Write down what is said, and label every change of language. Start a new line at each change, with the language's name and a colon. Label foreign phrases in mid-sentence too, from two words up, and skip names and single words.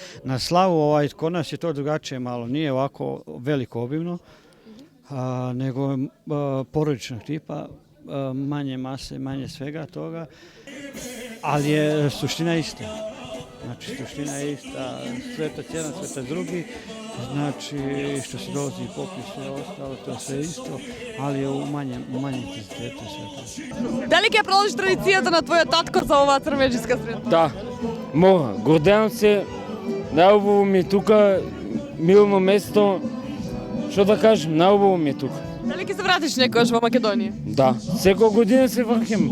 Bosnian: Na slavu, kod nas je to drugačije malo. Nije ovako veliko obimno, nego porodičnog tipa, manje mase, manje svega toga. Ali je suština ista. Znači, suština je ista, sveta cijena, sveta drugi, znači što se dolazi i popis, sve ostalo, to je sve isto, ali je u manjem intenzitetu sve to.
Macedonian: Дали ќе продолжиш традицијата на твојот татко за оваа црвенџиска средба? Да, мога. Гордеам се, најубаво ми е тука, милно место, што да кажем, најубаво ми е тука. Дали ќе се вратиш некогаш во Македонија? Да, секоја година се враќам.